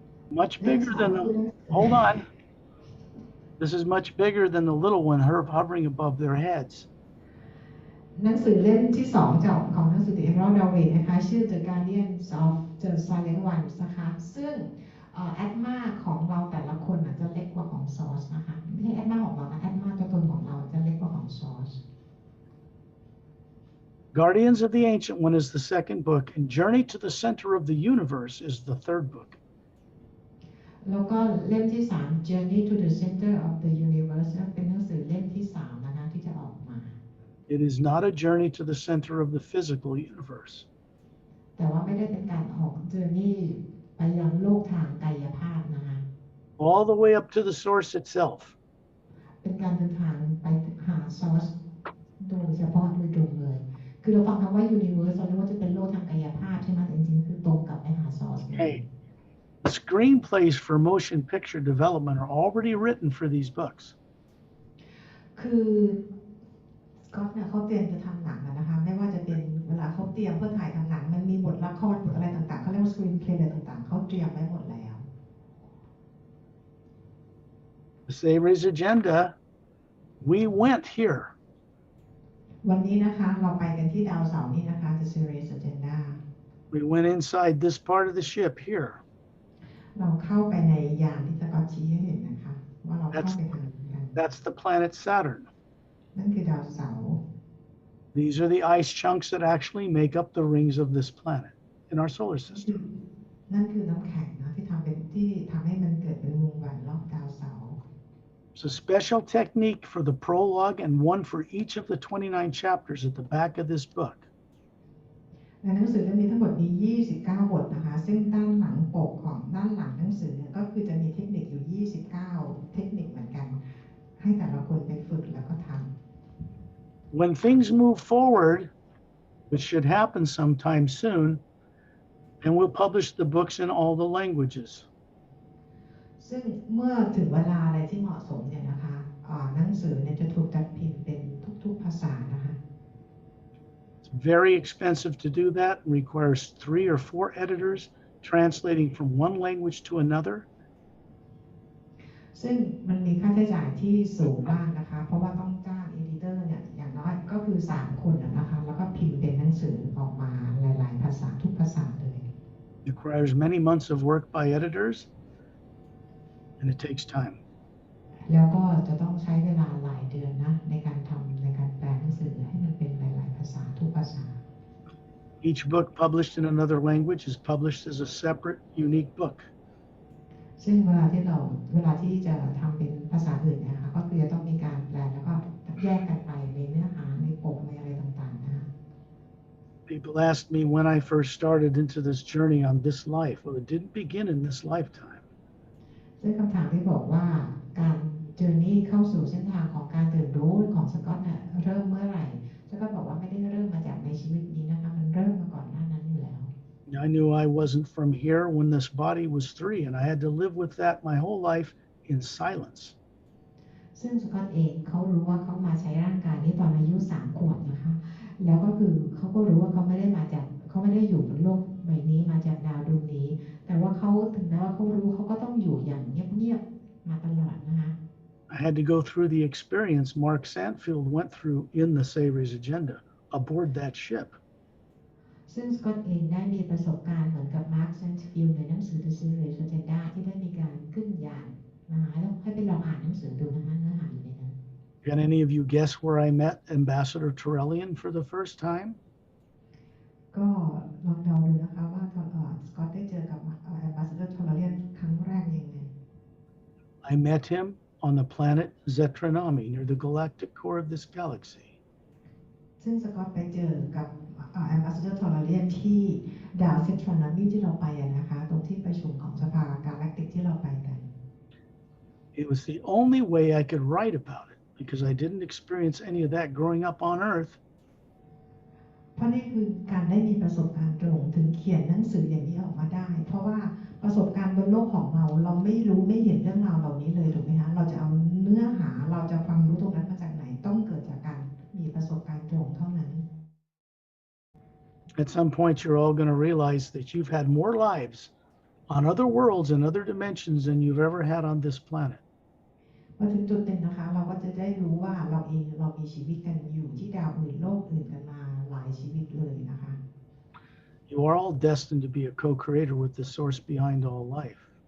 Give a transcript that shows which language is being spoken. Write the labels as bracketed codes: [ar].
[en] Much bigger than hold on. This is much bigger than the little one hovering above their heads. [th] หนังสือเล่มที่2จากของหนังสือ The Emerald Doorway นะคะชื่อ The Guardians of the Silent Ones นะคะซึ่งแอดมาของเราแต่ละคนจะเล็กกว่าของซอสนะคะไม่ใช่แอดมาของเรานะแอดมาตัวตนของเราจะเล็กกว่าของซอส [en] Guardians of the Ancient One is the second book, and Journey to the Center of the Universe is the third book. [th] แล้วก็เล่มที่3 Journey to the Center of the Universe เป็นหนังสือเล่มที่3นะคะที่จะออกมา [en] It is not a journey to the center of the physical universe. [th] แต่ว่าไม่ได้เป็นการออก Journey ไปยังโลกทางกายภาพนะคะ [en] All the way up to the source itself. [th] เป็นการเดินทางไปหาซอสโดยเฉพาะโดยตรงเลยคือเราฟังคำว่า Universe เราเรียกว่าจะเป็นโลกทางกายภาพใช่ไหมแต่จริงๆคือตรงกับไปหาซอส [en] Hey, the screenplays for motion picture development are already written for these books. [th] คือก็เนี่ยเขาเตรียมจะทำหนังนะคะไม่ว่าจะเป็นเวลาเขาเตรียมเพื่อถ่ายทำหนังมันมีบทละครบทอะไรต่างๆเขาเรียกว่า screenplay อะไรต่างๆเขาเตรียมไว้หมดแล้ว [en] The Series agenda, we went here. [th] วันนี้นะคะเราไปกันที่ดาวเสาร์นี่นะคะ The Series Agenda [en] We went inside this part of the ship here. [th] เราเข้าไปในยานที่สกอตชี้ให้เห็นนะคะว่าเราเข้าไปทางนั้นกัน [en] That's the planet Saturn. [th] นั่นคือดาวเสาร์ [en] These are the ice chunks that actually make up the rings of this planet in our solar system. [th] นั่นคือน้ำแข็งนะที่ทำให้มันเกิดเป็นวงแหวนรอบดาวเสาร์ [en] It's a special technique for the prologue and one for each of the 29 chapters at the back of this book. [th] ในหนังสือเล่มนี้ทั้งหมดมี29บทนะคะซึ่งด้านหลังปกของด้านหลังหนังสือเนี่ยก็คือจะมีเทคนิคอยู่29เทคนิคเหมือนกันให้แต่ละคนไปฝึกแล้วก็ทำ [en] When things move forward, which should happen sometime soon, and we'll publish the books in all the languages. [th] ซึ่งเมื่อถึงเวลาอะไรที่เหมาะสมเนี่ยนะคะหนังสือเนี่ยจะถูกจัดพิมพ์เป็นทุกๆภาษานะคะ [en] It's very expensive to do that and requires 3 or 4 editors translating from one language to another. [th] ซึ่งมันมีค่าใช้จ่ายที่สูงมากนะคะเพราะว่าต้องจ้างเอดิเตอร์เนี่ยอย่างน้อยก็คือ3คนนะคะแล้วก็พิมพ์เป็นหนังสือออกมาหลายๆภาษาทุกภาษาเลย [en] It requires many months of work by editors, and it takes time. [th] แล้วก็จะต้องใช้เวลาหลายเดือนนะในการแปลหนังสือให้มันเป็นหลายๆภาษาทุกภาษา [en] Each book published in another language is published as a separate, unique book. [th] ซึ่งเวลาที่จะทำเป็นภาษาอื่นเนี่ยนะคะก็คือจะต้องมีการแปลแล้วก็แยกกันไปในเนื้อหาในปกในอะไรต่างๆนะคะ [en] People asked me when I first started into this journey on this life. Well, it didn't begin in this lifetime. [th] ซึ่งคำถามที่บอกว่าการเจอร์นี่เข้าสู่เส้นทางของการตื่นรู้ของสกอตเนี่ยเริ่มเมื่อไหร่สกอตบอกว่าไม่ได้เริ่มมาจากในชีวิตนี้นะคะมันเริ่มมาก่อนหน้านั้นอยู่แล้ว [en] I knew I wasn't from here when this body was 3, and I had to live with that my whole life in silence. [th] ซึ่งสกอตเองเขารู้ว่าเขามาใช้ร่างกายนี้ตอนอายุ3 ขวบนะคะแล้วก็คือเขาก็รู้ว่าเขาไม่ได้อยู่บนโลกใบนี้มาจากดาวดวงนี้แต่ว่าเขาถึงแม้ว่าเขารู้เขาก็ต้องอยู่อย่างเงียบๆมาตลอดนะคะ [en] I had to go through the experience Mark Sandfield went through in the Savior's Agenda aboard that ship. [th] ซึ่งสกอตเองได้มีประสบการณ์เหมือนกับมาร์คแซนฟิลด์ในหนังสือ The Series Agenda ที่ได้มีการขึ้นยานนะคะแล้วให้ไปลองอ่านหนังสือดูนะคะเนื้อหาอยู่ในนั้น [en] Can any of you guess where I met Ambassador Turellian for the first time? [th] ก็ลองเดาดูนะคะว่าสกอตได้เจอกับAmbassador Turellian ครั้งแรกยังไง [en] I met him on the planet Zetranami near the galactic core of this galaxy. [th] ซึ่งสกอตไปเจอกับAmbassador Turellian ที่ดาวเซตรอนมีที่เราไปนะคะตรงที่ประชุมของสภากาแล็กติกที่เราไปกัน [en] It was the only way I could write about it because I didn't experience any of that growing up on Earth. [th] เพราะนี่คือการได้มีประสบการณ์ตรงถึงเขียนหนังสืออย่างนี้ออกมาได้เพราะว่าประสบการณ์บนโลกของเราไม่รู้ไม่เห็นเรื่องราวเหล่านี้เลยถูกไหมคะเราจะเอาเนื้อหาเราจะความรู้ตรงนั้นมาจากไหนต้องเกิดจากการมีประสบการณ์ตรงเท่านั้น [en] At some point, you're all going to realize that you've had more lives on other worlds and other dimensions than you've ever had on this planet. [th] พอถึงจุดหนึ่งนะคะเราก็จะได้รู้ว่าเรามีชีวิตกันอยู่ที่ดาวอื่นโลกอื่นกันมาหลายชีวิตเลยนะคะ [en] You are all destined to be a co-creator with the source behind all life.